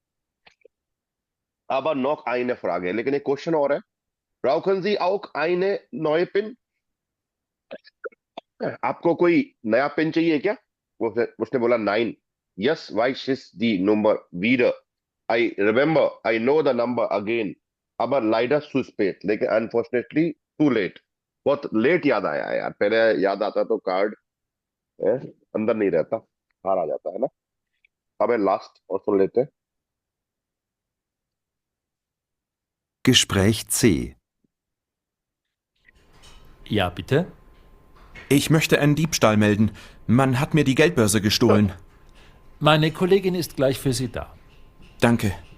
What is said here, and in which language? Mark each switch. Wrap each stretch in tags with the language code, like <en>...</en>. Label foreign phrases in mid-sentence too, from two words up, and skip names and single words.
<de>Aber noch eine Frage,</de> <hi>लेकिन एक क्वेश्चन और है।</hi> <de>Brauchen Sie auch eine neue PIN?</de> <hi>आपको कोई नया पिन चाहिए क्या? उसने बोला नाइन। यस,</hi> <de>weiß ist die Nummer wieder.</de> <en>I remember, I know the number again.</en> <de>aber leider zu spät,</de> <hi>लेकिन</hi> <en>unfortunately too late.</en> <hi>बहुत लेट याद आया है यार, पहले याद आता तो कार्ड अंदर नहीं रहता, बाहर आ जाता है ना। अब लास्ट और सुन लेते हैं।</hi> <de>Gespräch C. Ja, bitte. Ich möchte einen Diebstahl melden. Man hat mir die Geldbörse gestohlen. Meine Kollegin ist gleich für Sie da. Danke.</de>